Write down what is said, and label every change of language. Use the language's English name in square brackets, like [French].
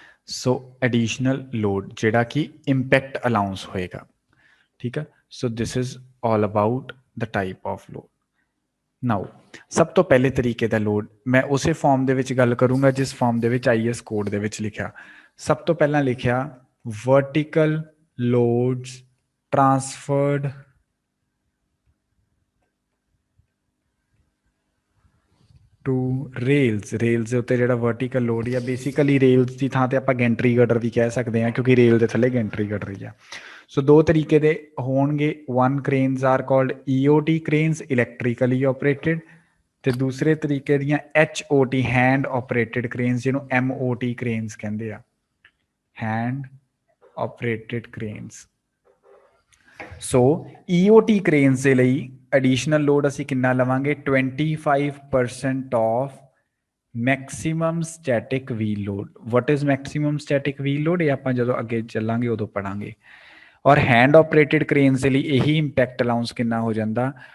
[Punjabi] ਸੋ additional load ਜਿਹੜਾ ਕਿ impact allowance ਹੋਏਗਾ। ਠੀਕ ਹੈ। [English] So this is all about the type of load. Now [Punjabi] ਸਭ ਤੋਂ ਪਹਿਲੇ ਤਰੀਕੇ ਦਾ ਲੋਡ ਮੈਂ ਉਸੇ ਫਾਰਮ ਦੇ ਵਿੱਚ ਗੱਲ ਕਰੂੰਗਾ ਜਿਸ ਫਾਰਮ ਦੇ ਵਿੱਚ IS ਕੋਡ ਦੇ ਵਿੱਚ ਲਿਖਿਆ। ਸਭ ਤੋਂ ਪਹਿਲਾਂ ਲਿਖਿਆ [English] vertical loads transferred to rails। [Punjabi] Rails ਦੇ ਉੱਤੇ ਜਿਹੜਾ ਵਰਟੀਕਲ ਲੋਡ ਜਾਂ ਬੇਸਿਕਲੀ ਰੇਲਸ ਦੀ ਥਾਂ ਤੇ ਆਪਾਂ ਗੈਂਟਰੀ ਗਟਰ ਵੀ ਕਹਿ ਸਕਦੇ ਹਾਂ, ਕਿਉਂਕਿ ਰੇਲ ਦੇ ਥੱਲੇ ਗੈਂਟਰੀ ਗਟਰ ਹੀ ਆ। ਸੋ ਦੋ ਤਰੀਕੇ ਦੇ ਹੋਣਗੇ। [English] one cranes are called EOT cranes, electrically operated, [Punjabi] ਤੇ ਦੂਸਰੇ ਤਰੀਕੇ ਦੀਆਂ [English] HOT hand operated cranes, [Punjabi] ਜਿਹਨੂੰ [English] MOT cranes [Punjabi] ਕਹਿੰਦੇ ਆ, [English] hand operated cranes। [Punjabi] ਸੋ EOT cranes ਦੇ ਲਈ ਐਡੀਸ਼ਨਲ ਲੋਡ ਅਸੀਂ ਕਿੰਨਾ ਲਵਾਂਗੇ? [English] 25% of maximum static wheel load. What is maximum static wheel load? [Punjabi] ਇਹ ਆਪਾਂ ਜਦੋਂ ਅੱਗੇ ਚੱਲਾਂਗੇ ਉਦੋਂ ਪੜਾਂਗੇ। ਔਰ ਹੈਂਡ ਆਪਰੇਟਡ ਕ੍ਰੇਨਸ ਦੇ ਲਈ ਇਹੀ ਇੰਪੈਕਟ ਅਲਾਊਂਸ ਕਿੰਨਾ ਹੋ ਜਾਂਦਾ?